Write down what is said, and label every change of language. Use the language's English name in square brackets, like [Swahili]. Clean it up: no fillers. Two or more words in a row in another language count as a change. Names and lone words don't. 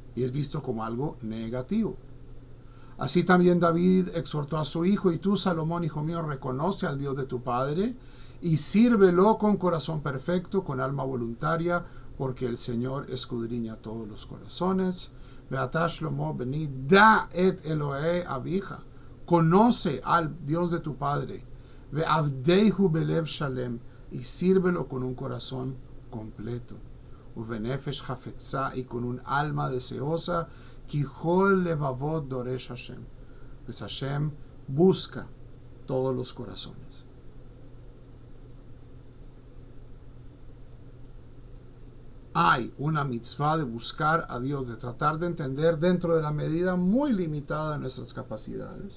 [Spanish] y es visto como algo negativo. Así también David exhortó a su hijo, y tú, Salomón, hijo mío, reconoce al Dios de tu padre y sírvelo con corazón perfecto, con alma voluntaria, porque el Señor escudriña todos los corazones. [Hebrew] ואתה שלמה בני דע את אלהי אביך, [Spanish] conoce al Dios de tu padre. [Hebrew] ועבדהו בלב שלם, [Spanish] y sírvelo con un corazón completo. [Hebrew] ובנפש חפצה, [Spanish] y con un alma deseosa. [Hebrew] כי כל לבבות דורש השם. [Spanish] Pues Hashem busca todos los corazones. Hay una mitzvah de buscar a Dios, de tratar de entender dentro de la medida muy limitada de nuestras capacidades.